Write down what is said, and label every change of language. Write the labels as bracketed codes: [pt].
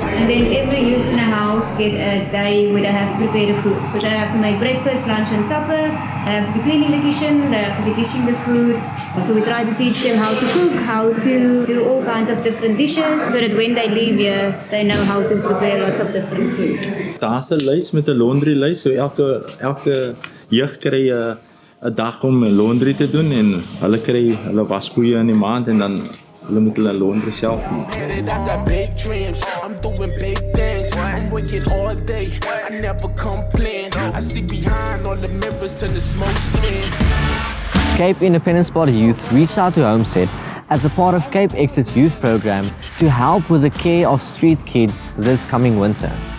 [en] And then every youth in the house get a day where they have to prepare the food. So they have to make breakfast, lunch and supper. They have to be cleaning the kitchen, they have to be dishing the food. So we try to teach them how to cook, how to do all kinds of different dishes, so that when they leave here, they know how to prepare lots of different food. [af] Daar's 'n lys met 'n laundry lys, so elke jeug kry 'n dag om laundry te doen en hulle kry hulle wasgoeie in die maand en dan hulle moet hulle laundry self doen. [en] I got big dreams, I'm doing big things. I'm working all day, I never complain. I see behind all the mirrors and the smoke screen. Cape Independence Party Youth reached out to Homestead as a part of Cape Exit's youth program to help with the care of street kids this coming winter.